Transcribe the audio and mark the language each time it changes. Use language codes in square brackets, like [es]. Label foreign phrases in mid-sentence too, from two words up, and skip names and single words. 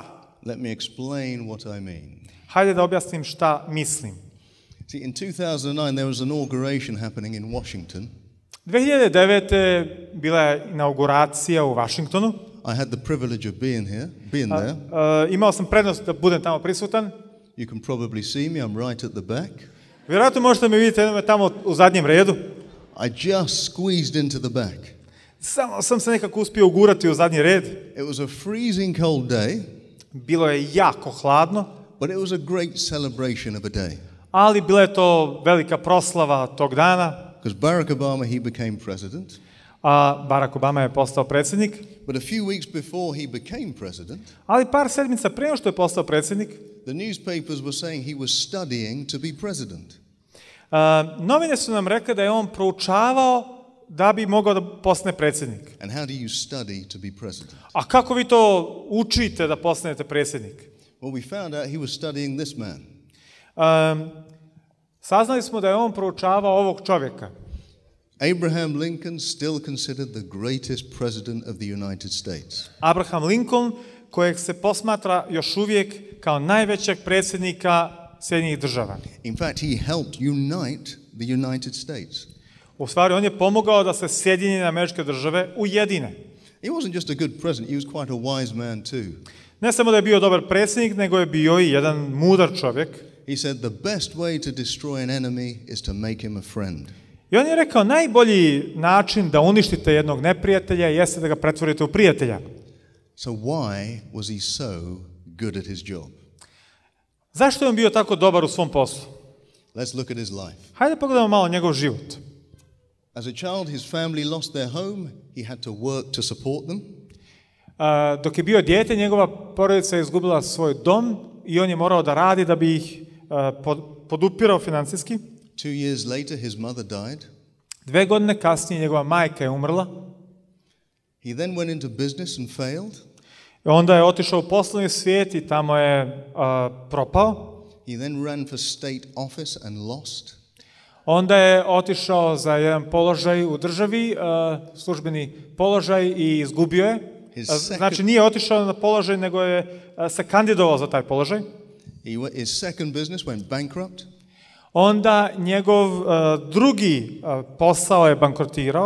[en] Let me explain what I mean. [bs] Hajde da objasnim šta mislim. [en] See, in 2009, there was an inauguration happening in Washington. [bs] 2009. bila je inauguracija u Washingtonu. [en] I had the privilege of being there. [bs] Imao sam prednost da budem tamo prisutan. [en] You can probably see me, I'm right at the back. [bs] Vjerojatno možete me vidjeti tamo u zadnjem redu. [en] I just squeezed into the back. [bs] Samo sam se nekako uspio ugurati u zadnji red. [en] It was a freezing cold day, [bs] Bilo je jako hladno, [en] but it was a great celebration of a day. [bs] ali bila je to velika proslava tog dana. [en] Because Barack Obama, he became president. [bs] A Barack Obama je postao predsjednik. [en] But a few weeks before he became president, [bs] Ali par sedmica prije što je postao predsjednik, [en] the newspapers were saying he was studying to be president. [bs] novine su nam rekle da je on proučavao da bi mogao da postane predsjednik. [en] And how do you study to be president? [bs] A kako vi to učite da postanete predsjednik? [en] Well, we found out he was studying this man. [bs] Saznali smo da je on proučavao ovog čovjeka. [en] Abraham Lincoln, still considered the greatest president of the United States. [bs] Abraham Lincoln, kojeg se posmatra još uvijek kao najvećeg predsjednika Sjedinjenih država. [en] In fact, he helped unite the United States. [bs] U stvari, on je pomogao da se Sjedinjene Američke Države ujedine. [en] He wasn't just a good president, he was quite a wise man too. [bs] Ne samo da je bio dobar predsjednik, nego je bio i jedan mudar čovjek. [en] He said the best way to destroy an enemy is to make him a friend. [bs] I on je rekao, najbolji način da uništite jednog neprijatelja jeste da ga pretvorite u prijatelja. [en] So why was he so good at his job? [bs] Zašto je on bio tako dobar u svom poslu? [en] Let's look at his life. [bs] Hajde pogledamo malo njegov život. [en] As a child, his family lost their home. He had to work to support them. [bs] Dok je bio dijete, njegova porodica je izgubila svoj dom i on je morao da radi da bi ih podupirao financijski. [en] 2 years later, his mother died. [bs] 2 godine kasnije njegova majka je umrla. [en] He then went into business and failed. [bs] Onda je otišao u poslovni svijet i tamo je propao. [en] He then ran for state office and lost. [bs] Onda je otišao za jedan položaj u državi, službeni položaj i izgubio je. Znači nije otišao na položaj, nego je se kandidovao za taj položaj. [en] His second business went bankrupt. [bs] Onda njegov drugi posao je bankrotirao.